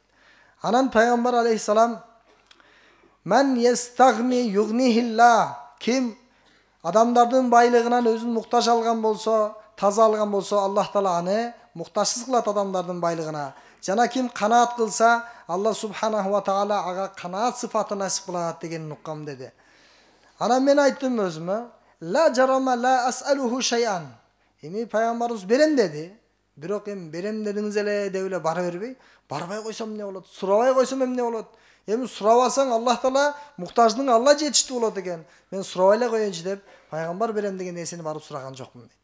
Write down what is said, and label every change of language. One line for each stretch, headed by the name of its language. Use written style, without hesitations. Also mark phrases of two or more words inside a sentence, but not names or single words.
Kyrgyz: Анан Пайгамбар алейхиссалам
Arabic: "من يستغن يغنه الله",
Kyrgyz: ким адамдардын байлыгынан өзүн муктаж алган болсо, таза алган болсо, Аллах Таала аны муктажсыз кылат адамдардын байлыгына. Жана ким канаат кылса, Алла
Arabic: سبحانه وتعالى
Kyrgyz: ага канаат сыфатын насип кылат дегенин уккам деди. Анан мен айттым өзүмө,
Arabic: "لا جرم لا أسأله شيئا."
Kyrgyz: Эми Пайгамбарыбыз берем деди. Бирок эми берем дедиңиз эле деп эле бара бербей, барбай койсом эмне болот? Сурабай койсом эмне болот? Эми сурабасаң Аллах Таала муктаждың Алла жетиштүү болот экен. Мен сурабай эле коеюнчу деп Пайгамбар берем деген нерсени барып сураган жокмун дейт.